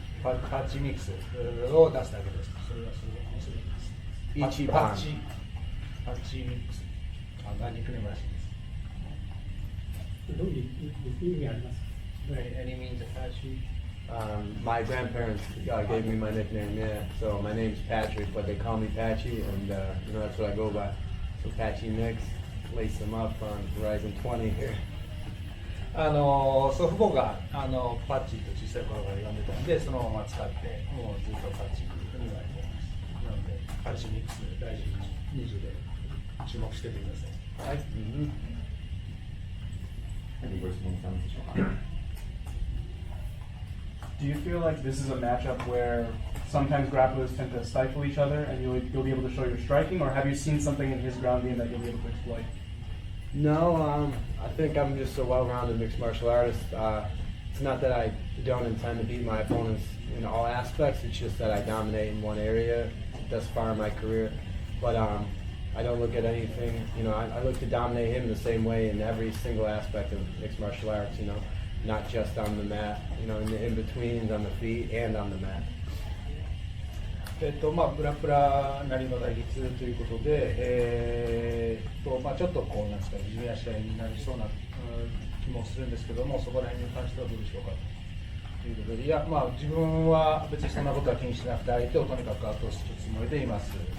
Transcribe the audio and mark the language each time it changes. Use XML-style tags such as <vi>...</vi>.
<ja>パッチミックスを出すだけです。それはそれです。 Ichiban. パッチミックス。ニックネームらしいです。どういう意味ありますか？</ja> <en>Any means of Patchy? My grandparents gave me my nickname, yeah. So my name's Patrick, but they call me Patchy, and that's what I go by. So Patchy mix, lace them up on Rizin 20 here.</en> <ja>祖父母がパッチと小さい頃から呼んでたんで、そのまま使って、もうずっとパッチというふうに言われています。なので、パッチミックス大事に20で注目しててください。はい。ご質問さんでしょうか。</ja> <en>Do you feel like this is a matchup where sometimes grapplers tend to stifle each other and you'll be able to show your striking, or have you seen something in his ground game that you'll be able to exploit? No, I think I'm just a well-rounded mixed martial artist. It's not that I don't intend to beat my opponents in all aspects, it's just that I dominate in one area thus far in my career. But I don't look at anything, I look to dominate him in the same way in every single aspect of mixed martial arts, not just on the mat, in the in-betweens, on the feet, and on the mat.</en> <ja>グラップラーなりの対決ということで、ちょっとこうなんですか、いじめや試合になりそうな気もするんですけども、そこら辺に関してはどうでしょうかということで、いや、自分は別にそんなことは気にしなくて、相手をとにかく圧倒するつもりでいます。</ja>